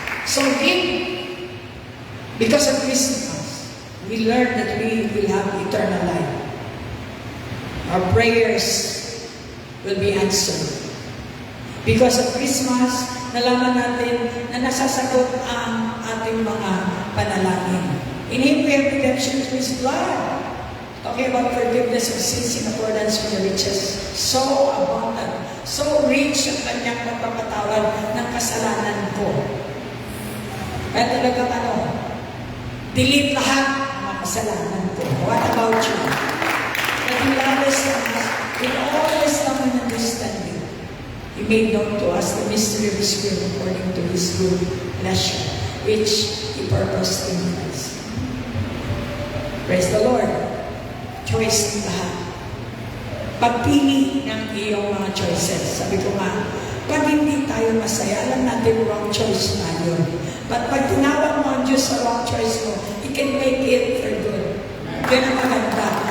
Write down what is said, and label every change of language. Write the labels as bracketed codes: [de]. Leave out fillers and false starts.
[en] So because of Christmas, we learn that we will have eternal life. Our prayers will be answered. Because of Christmas, [tl] nalaman natin na nasasagot ang ating mga panalangin. [en] In Him we have redemption through His blood. Talking about forgiveness of sins in accordance with the riches. So abundant, so rich [tl] ang kanyang pagpapatawad ng kasalanan ko. Kaya talagang delete lahat ng mga kasalanan ko. [en] What about you? That He loved us with all wisdom and understanding. He made known to us the mystery of His will according to His good pleasure, which He purposed in us. Praise the Lord. [tl] Choice ng lahat. Pagpili ng iyong mga choices. Sabi ko nga, pag hindi tayo masaya, alam natin wrong choice na yun. But pag tinawag mo ang Diyos sa wrong choice mo, [en] He can make it for good. [tl] Yan ang maganda.